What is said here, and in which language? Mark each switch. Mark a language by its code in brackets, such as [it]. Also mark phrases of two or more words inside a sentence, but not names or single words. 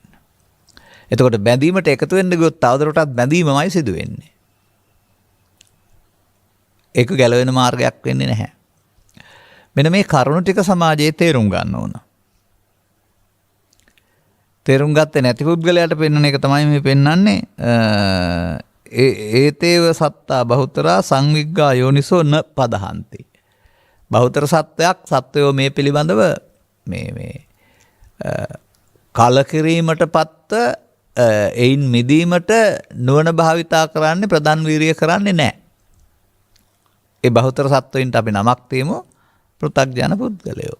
[si] එතකොට බැඳීමට එකතු වෙන්න ගියොත් තවදුරටත් බැඳීමමයි සිදු වෙන්නේ. ඒක ගැලවෙන මාර්ගයක් වෙන්නේ නැහැ. මෙන්න මේ කරුණු ටික සමාජයේ තේරුම් ගන්න ඕන. තේරුම් ගත්තේ නැති පුද්ගලයාට පෙන්වන එක තමයි මේ පෙන්වන්නේ. [pi] ඒතේව සත්තා බහුතරා සංවිග්ගා යෝනිසෝ න පදහන්ති. [si] බහුතර සත්වයක් සත්වයෝ මේ පිළිබඳව මේ කලකිරීමට පත්ත එයින් මිදීමට නුවණ භාවිතා කරන්නේ ප්‍රධාන වීරිය කරන්නේ නැහැ. ඒ බහුතර සත්වයින්ට අපි නමක් තියමු පෘථග්ජන පුද්ගලයෝ.